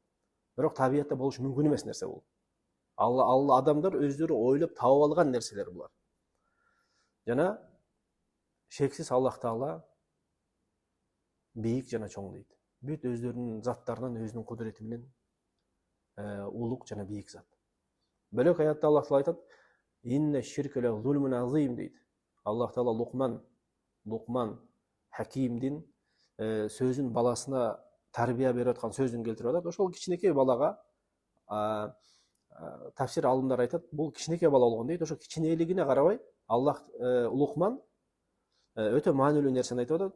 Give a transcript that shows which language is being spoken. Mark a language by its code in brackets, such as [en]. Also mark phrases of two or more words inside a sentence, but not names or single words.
[ky] Бирок табиятта болушу мүмкүн эмес нерсе бул. Алла адамдар өздөрү ойлоп таап алган нерселер булар. Жана шексиз Аллах Таала бийик жана чоң дейт. Бүт өздөрүнүн заттарынан өзүнүн кудурети менен улук жана бийик зат. Бөлөк аятта Аллах Таала айтат: [ar] "إن الشرك لظلم عظيم" дейт. [ky] Аллах Таала Лукман Хакимдин сөзүн баласына тарбия берип аткан сөзүн келтирип атат. Ошол кичинекей балага тафсир алымдар айтат, бул кичинекей бала болгон дейт. Ошо кичинейлигине карабай Аллах Лукман өтө маанилүү нерсени айтып атат.